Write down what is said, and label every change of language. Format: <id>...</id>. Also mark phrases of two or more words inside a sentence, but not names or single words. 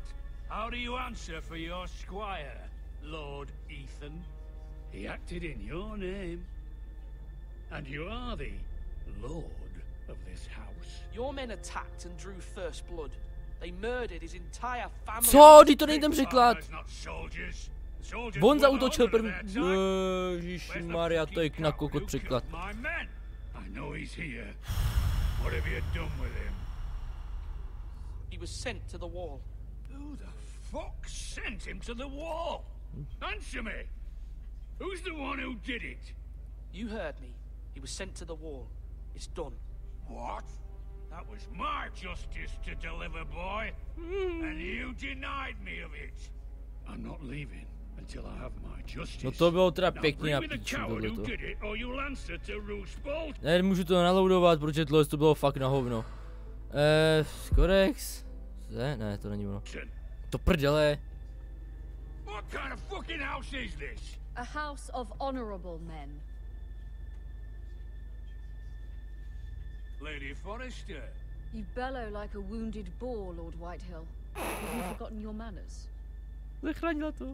<en>How do you answer for your squire, Lord Ethan? He acted in your name. And you are the lord of this house. Your men attacked and drew first blood. They murdered his entire family.</en> <cs>Co? Vždyť to není ten překlad. On zaútočil první. Ježišmarja, to je na kokot překlad.</cs> <en>I know he's here. What have you done with him? He was sent to the wall. Who the fuck sent him to the wall? Answer me! Who's the one who did it? You heard me. He was sent to the wall. It's done. What? That was my justice to deliver, boy. And you denied me of it. I'm not leaving until I have my justice.</en> <cs>No to bylo teda pěkně na píču tohleto. Ne, můžu to naloadovat, protože tohle to bylo fakt na hovno. Kodex? Ne, to není ono. To prdele.</cs> <en>What kind of fucking house is this? A house of honorable men. Lady Forrester. You bellow like a wounded boar, Lord Whitehill. Have you forgotten your manners?</en> <cs>Zachránila to.</cs>